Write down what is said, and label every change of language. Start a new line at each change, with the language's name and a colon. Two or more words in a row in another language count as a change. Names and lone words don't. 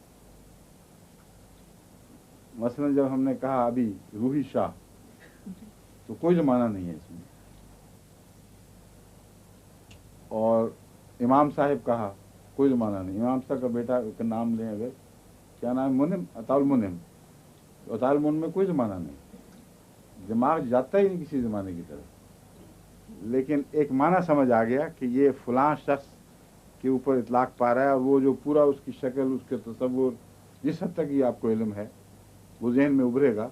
Urdu: مثلا جب ہم نے کہا ابھی روحی شاہ تو کوئی زمانہ نہیں ہے اس میں. اور امام صاحب کہا کوئی زمانہ نہیں. امام صاحب کا بیٹا کا نام لیں اگر، کیا نام ہے؟ منم، عطا المنم. عطا المنم میں کوئی زمانہ نہیں، دماغ جاتا ہی نہیں کسی زمانے کی طرف. لیکن ایک معنی سمجھ آ گیا کہ یہ فلاں شخص کے اوپر اطلاق پا رہا ہے، اور وہ جو پورا اس کی شکل، اس کے تصور، جس حد تک یہ آپ کو علم ہے وہ ذہن میں ابھرے گا.